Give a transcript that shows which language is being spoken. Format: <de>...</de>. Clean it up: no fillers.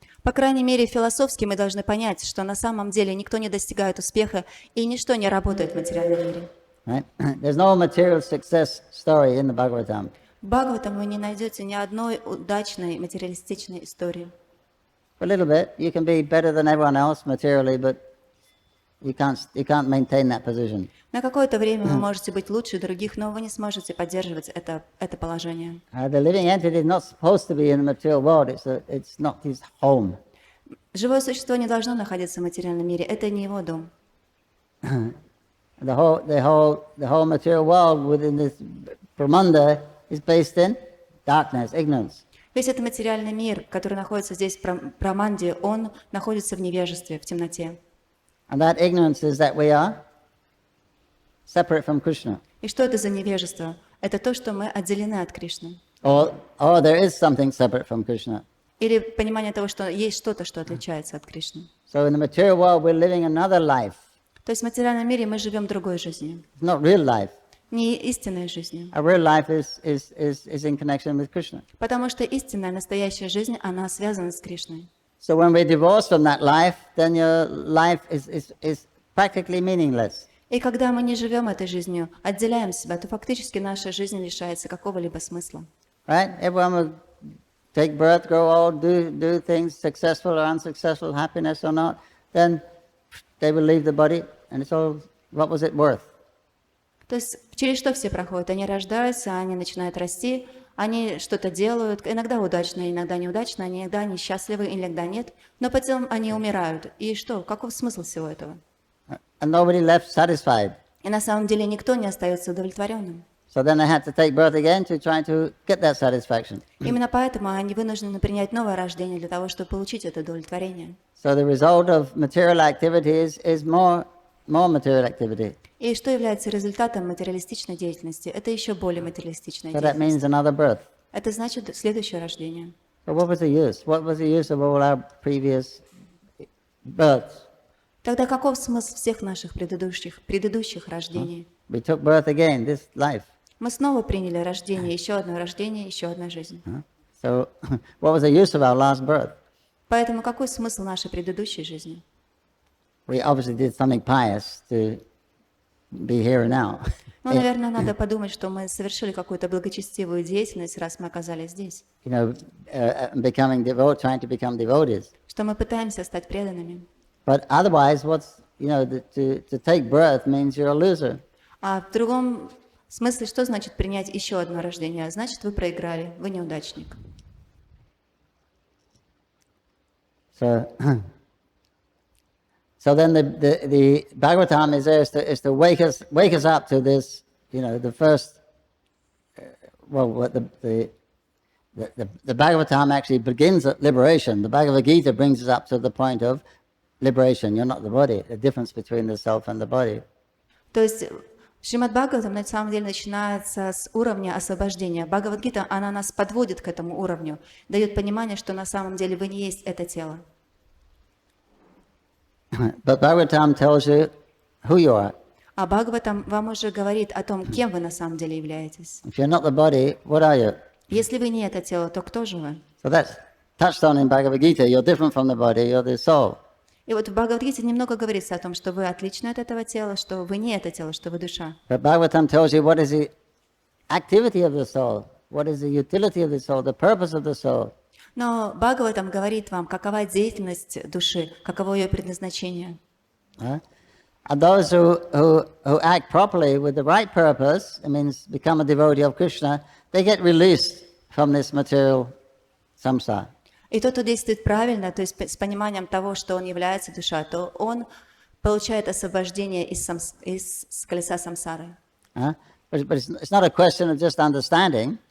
<ru>По крайней мере, философски мы должны понять, что на самом деле никто не достигает успеха и ничто не работает в материальном мире.</ru> <en>Right? There's no material success story in the Bhagavatam.</en> <ru>В Бхагаватам вы не найдете ни одной удачной материалистичной истории.</ru> <en>For a little bit, you can be better than everyone else materially, but you can't maintain that position.</en> <ru>На какое-то время вы можете быть лучше других, но вы не сможете поддерживать это положение.</ru> <en>The living entity is not supposed to be in the material world. It's not his home.</en> <ru>Живое существо не должно находиться в материальном мире. Это не его дом.</ru> <en>The whole material world within this Brahmanda is based in darkness, ignorance.</en> <ru>Весь этот материальный мир, который находится здесь в Браманде, он находится в невежестве, в темноте.</ru> <en>And that ignorance is that we are separate from Krishna.</en> <ru>И что это за невежество? Это то, что мы отделены от Кришны.</ru> <en>Or there is something separate from Krishna.</en> <ru>Или понимание того, что есть что-то, что отличается от Кришны.</ru> <en>So in the material world we're living another life.</en> <ru>То есть в материальном мире мы живем другой жизнью.</ru> <en>It's not real life.</en> <ru>Не истинной жизнью.</ru> <en>Our real life is in connection with Krishna.</en> <ru>Потому что истинная, настоящая жизнь, она связана с Кришной.</ru> <en>So when we're divorced from that life, then your life is practically meaningless.</en> <ru>И когда мы не живем этой жизнью, отделяем себя, то фактически наша жизнь лишается какого-либо смысла.</ru> <en>Right? Everyone will take birth, grow old, do things, successful or unsuccessful, happiness or not, then they will leave the body, and it's all, what was it worth?</en> <ru>То есть через что все проходят? Они рождаются, они начинают расти, они что-то делают, иногда удачно, иногда неудачно, иногда они счастливы, иногда нет, но потом они умирают. И что? Каков смысл всего этого?</ru> <en>And nobody left satisfied.</en> <ru>И на самом деле никто не остается удовлетворенным.</ru> <en>So then they had to take birth again to try to get that satisfaction.</en> <ru>Именно поэтому они вынуждены принять новое рождение для того, чтобы получить это удовлетворение.</ru> <en>So the result of material activities is more more material activity.</en> <ru>И что является результатом материалистичной деятельности? Это еще более материалистичная</ru> <en>So that</en> <ru>деятельность.</ru> <en>means another birth.</en> <ru>Это значит следующее рождение.</ru> <en>So what was the use? What was the use of all our previous births?</en> <ru>Тогда каков смысл всех наших предыдущих рождений?</ru> <en>We took birth again, this life.</en> <ru>Мы снова приняли рождение, еще одна жизнь.</ru> <en>So what was the use of our last birth?</en> <ru>Поэтому какой смысл нашей предыдущей жизни?</ru> <en>We obviously did something pious to be here and now.</en> <ru>Ну, наверное, надо подумать, что мы совершили какую-то благочестивую деятельность, раз мы оказались здесь.</ru> <en>You know, trying to become devotees.</en> <ru>Что мы пытаемся стать преданными.</ru> <en>But otherwise, to take birth means you're a loser.</en> <ru>А в другом смысле, что значит принять еще одно рождение? Значит, вы проиграли, вы неудачник.</ru> <en>So then the Bhagavatam is there is to wake us up to this, the first, the Bhagavatam actually begins at liberation. The Bhagavad Gita brings us up to the point of liberation. You're not the body, the difference between the self and the body.</en> <ru>То есть Шримад Бхагаватам на самом деле начинается с уровня освобождения. Бхагавад-гита, она нас подводит к этому уровню, дает понимание, что на самом деле вы не есть это тело.</ru> <en>But Bhagavatam tells you who you are.</en> <ru>А Бхагаватам вам уже говорит о том, кем вы на самом деле являетесь.</ru> <en>If you're not the body, what are you?</en> <ru>Если вы не это тело, то кто же вы?</ru> <en>So that's touched on in Bhagavad Gita. You're different from the body, you're the soul.</en> <ru>И вот в Бхагавад-гите немного говорится о том, что вы отличны от этого тела, что вы не это тело, что вы душа.</ru> <en>But Bhagavatam tells you what is the activity of the soul, what is the utility of the soul, the purpose of the soul.</en> <ru>Но Бхагаватам говорит вам, какова деятельность души, каково ее предназначение.</ru> <en>And those who act properly with the right purpose, it means become a devotee of Krishna, they get released from this material samsara.</en> <ru>И тот, кто действует правильно, то есть с пониманием того, что он является душа, то он получает освобождение из колеса самсары.</ru> <en>But it's not a question of just understanding.</en>